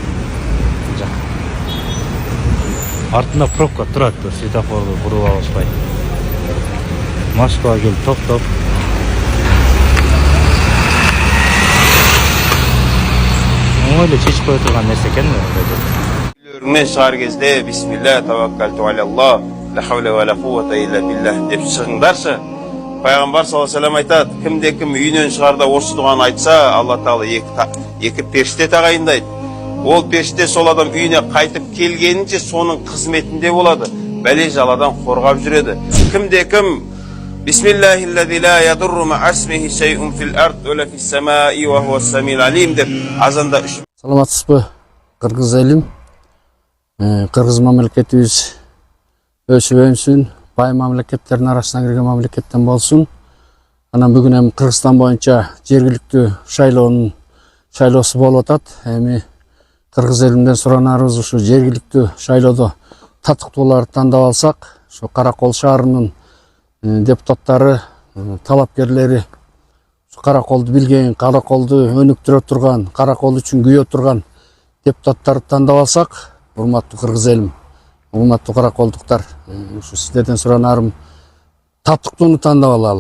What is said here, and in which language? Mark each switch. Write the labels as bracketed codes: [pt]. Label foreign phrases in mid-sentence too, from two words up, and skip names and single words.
[ky] Артында пробка турат, светофорду буруп алышпайт. Москвага келип токтоп. Оңойло чечип кое турган нерсе экен. [kk] Мен шығар кезде [ar] بسم الله توكلت على الله لا حول ولا قوة إلا بالله [kk] деп шығыңдаршы. Пайғамбар [ar] صلى الله عليه وسلم [kk] айтады, кимде ким үйінен шығарда осы дұғаны айтса, [ar] الله تعالى [kk] екі періште тағайындайды. Ол періште сол адам үйіне қайтып келгенінше соның қызметінде болады. Бәле жаладан қорғап жүреді. Кимде ким [ar] بسم الله الذي لا يضر مع اسمه شيء في الأرض ولا في السماء وهو السميع العليم [kk] деп азанда үш. [ky] Саламатсызбы, кыргыз элим. Кыргыз мамлекетибиз өсүп өнсүн, бай мамлекеттердин арасына кирген мамлекеттен болсун. Анан бүгүн эми Кыргызстан боюнча жергиликтүү шайлоосу болуп атат. Эми кыргыз элимден суранарыбыз ушу жергиликтүү шайлоодо татыктууларды тандап алсак, ушу Каракол шаарынын депутаттары, талапкерлери, Караколду билген, Караколду өнүктүрө турган, Каракол үчүн күйө турган депутаттарды тандап алсак, урматтуу кыргыз элим, урматтуу караколдуктар, ушу сиздерден суранарым татыктууну тандап алалы.